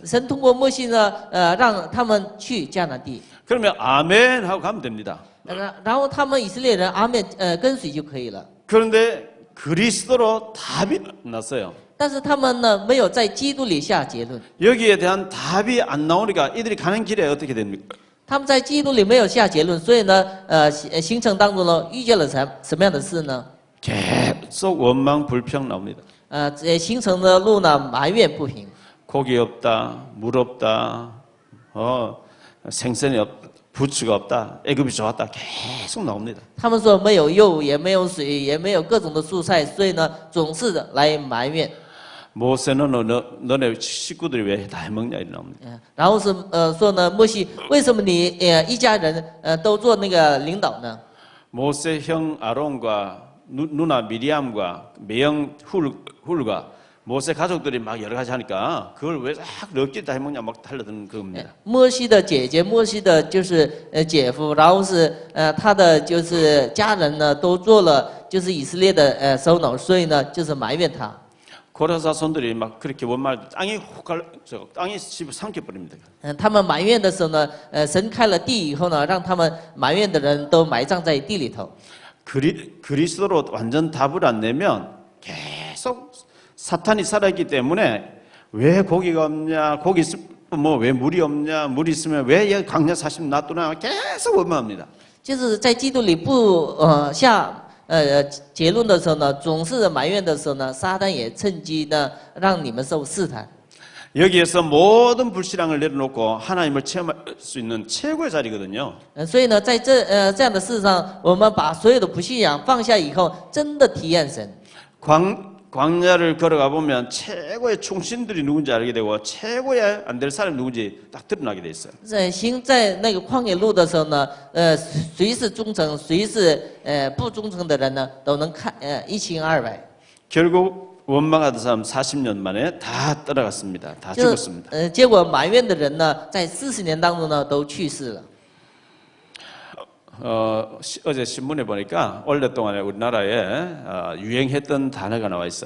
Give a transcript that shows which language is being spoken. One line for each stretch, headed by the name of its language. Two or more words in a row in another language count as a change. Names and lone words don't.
Chinese: 神通过摩西呢，让他们去迦南地，
Korean: 그러면 아멘 하고 가면 됩니다.
Chinese: 然后他们以色列人阿面跟随就可以了。
Korean: 그런데 그리스도로 답이 났어요.
Chinese: 但是他们呢，没有在基督里下结论，
Korean: 여기에 대한 답이 안 나오니까 이들이 가는 길에 어떻게 됩니까?
Chinese: 他们在基督里没有下结论，所以呢，行程当中呢，遇见了什么样的事呢？
Korean: 계속 원망 불평 나옵니다.
Chinese: 行程的路呢，埋怨不平，
Korean: 고기 없다, 물 없다, 생선이 없다, 부추가 없다, 애굽이 좋았다 계속 나옵니다.
Chinese: 他们说没有肉，也没有水，也没有各种的蔬菜，所以呢，总是来埋怨。
Korean: 모세는 너네 식구들이 왜 다 해먹냐 이렇게 나옵니다.
Chinese: 然后是说呢，摩西，为什么你一家人都做那个领导呢？
Korean: 모세 형 아론과 누나 미리암과 매형 훌과 모세 가족들이 막 여러 가지 하니까 그걸 왜 자꾸 너끼리 다 해먹냐 막 달려드는 겁니다.
Chinese: 摩西的姐姐，摩西的就是姐夫，然后是他的就是家人呢，都做了就是以色列的首脑，所以呢，就是埋怨他。
Korean: 고라사 손들이 막 그렇게 원말 땅이 집을 삼켜버립니다.
Chinese: 他们埋怨的时候呢，神开了地以后呢，让他们埋怨的人都埋葬在地里头。
Korean: 그리스도로 완전 답을 안 내면 계속 사탄이 살아있기 때문에 왜 고기가 없냐, 고기 왜 물이 없냐, 물이 있으면 왜 광야 40년 놔두나 계속 원망합니다.
Chinese: 就是在基督里不下结论的时候呢，总是埋怨的时候呢，撒旦也趁机呢让你们受试探。
Korean: 여기에서 모든 불신앙을 내려놓고 하나님을 체험할 수 있는 최고의 자리거든요.
Chinese: 所以呢，在这样的事上，我们把所有的不信仰放下以后，真的体验神。
Korean: 광야를 걸어가 보면 최고의 충신들이 누군지 알게 되고 최고의 안 될 사람이 누군지 딱 드러나게 돼 있어요.
Chinese: 行在那个旷野路的时候呢，谁是忠诚，谁是不忠诚的人呢，都能看一清二白。
Korean: 결국 원망하던 사람 40년 만에 다 떠나갔습니다. 다
Chinese: 就
Korean: 죽었습니다.
Chinese: 结果埋怨的人呢，在40年当中呢，都去世了。
Korean: 어제 신문에 보니까 오랫동안에 우리나라에 유행했던 단어가 나와 있어요.